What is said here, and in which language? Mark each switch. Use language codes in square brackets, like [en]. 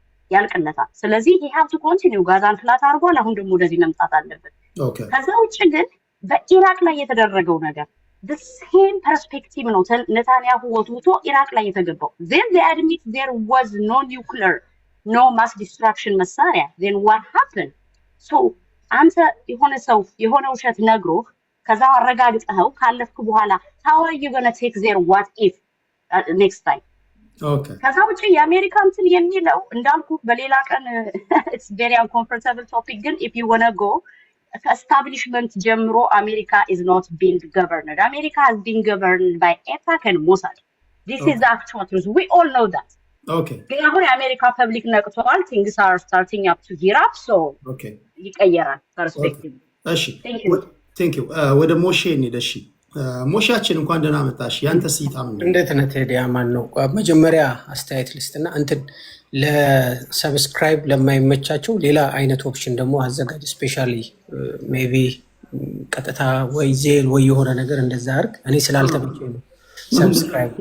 [am] ያልቀለታ ስለዚህ [en] he have to continue [am] ጋዛን ፍላት አድርጓል አሁን ደግሞ ወደዚህ መምጣት አለበት ከዛ ውጭ ግን በኢራቅ ላይ የተደረገው ነገር [en] the same perspective [am] ነው ኔታንያሁ ወጥቶ ኢራቅ ላይ የተገባው [en] then they admit there was no nuclear no mass destruction [am] መሳሪያ [en] then what happened so [am] አንተ የሆነ ውሸት ነግሮ ከዛ አረጋግጠው ካለፍኩ በኋላ [en] how are you going to take their what if next time okay [am] ከዛ ውጪ የአሜሪካን እንትን የሚለው እንዳልኩ በሌላ ቀን [en] it's very uncomfortable topic ግን if you want to go establishment ጀምሮ America is not being governed. America has been governed by AIPAC and Mossad. This is the actual truth. We all know that. Okay. [am] ግን አሁን የአሜሪካ ፐብሊክ ነቅቷል [en] things are starting up to gear up so okay [am] ይቀየራል perspective. እሺ [en] thank you [am] ወደ ሞሼ እንሂድ ሞሻችን እንኳን ደህና መጣሽ ያንተ ሲታም እንዴት ነህ ቴዲ አማን ነው መጀመሪያ አስተያየት ልስጥና እንትን ለሰብስክራይብ ለማይመቻቸው ሌላ አይነት ኦፕሽን ደግሞ አዘጋጅ ስፔሻሊ ሜቢ ቀጥታ ወይ ዜል ወይ የሆነ ነገር እንደዛ አርግ እኔ ስላልተመቸኝ ነው ሰብስክራይብ